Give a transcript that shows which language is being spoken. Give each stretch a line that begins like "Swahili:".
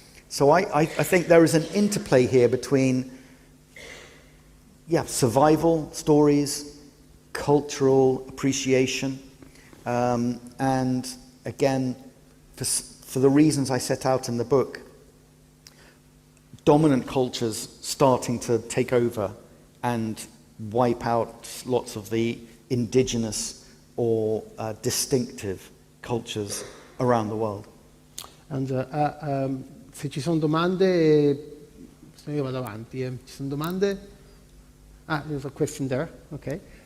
English: So I think there is an interplay here between survival stories, cultural appreciation, and again, for the reasons I set out in the book, dominant cultures starting to take over and wipe out lots of the indigenous or distinctive cultures around the world. And
Italian: se ci sono domande, se io vado avanti, ci sono domande?
English: There's a question there, ok.